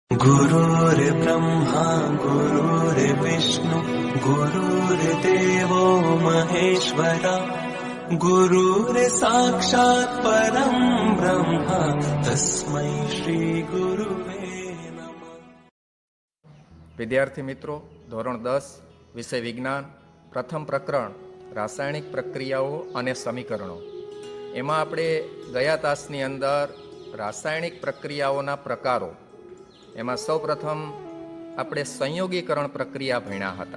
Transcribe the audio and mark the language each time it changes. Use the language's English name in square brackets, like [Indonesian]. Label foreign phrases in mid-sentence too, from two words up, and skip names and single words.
[Sanskrit] गुरुर्ब्रह्मा गुरुर्विष्णु गुरुर्देवो महेश्वरा गुरुर्साक्षात् परं ब्रह्म तस्मै श्री गुरुवे नमः। [Gujarati] વિદ્યાર્થી મિત્રો, ધોરણ 10 વિષય વિજ્ઞાન, પ્રથમ પ્રકરણ રાસાયણિક પ્રક્રિયાઓ અને સમીકરણો. એમાં આપણે ગયા તાસની અંદર રાસાયણિક પ્રક્રિયાઓના પ્રકારો, એમાં સૌપ્રથમ આપણે સંયોગીકરણ પ્રક્રિયા ભણ્યા હતા.